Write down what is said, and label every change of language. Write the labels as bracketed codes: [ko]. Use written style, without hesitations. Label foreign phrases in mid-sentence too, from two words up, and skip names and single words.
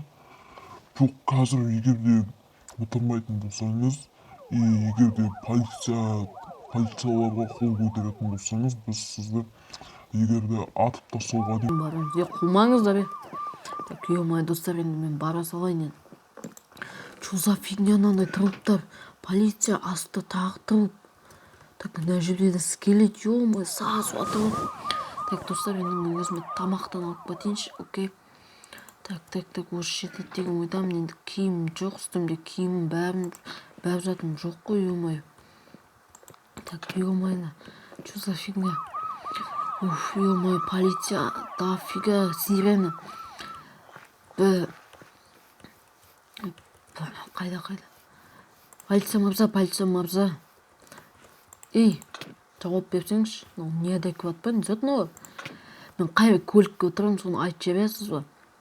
[kk] Жоқ, қазір егер де отырмайтын болсаңыз, егер де полицияларға қол көтеретін болсаңыз, біз сізді егер де атып тастауға дейін барамыз. Қумаңыздар. [ru] Так, ё-моё, [kk] достар, енді мен бара салайын. [ru] Что за фигня [kk] мынандай труптар? Полиция асты тағы труп. Так, мына жерде скелет, ё-моё, сасып жатыр. Так, достар, енді мен өзіме тамақтан алып кетейінші, окей. Так, осы жерде деген ойдамын. Енді киім жоқ, үстімде киімім бәрі затым жоқ қой, ё-моё. [ru] Так, ё-моё, что за фигня? Уф, ё-моё, полиция, дофига, сирена. [kk] Қайда? Полиция мырза. Ей, жауап берсеңізші. Неадекват па, не зат мынау? Мен қай көлікке отырамын, соны айтып жібересіз ба?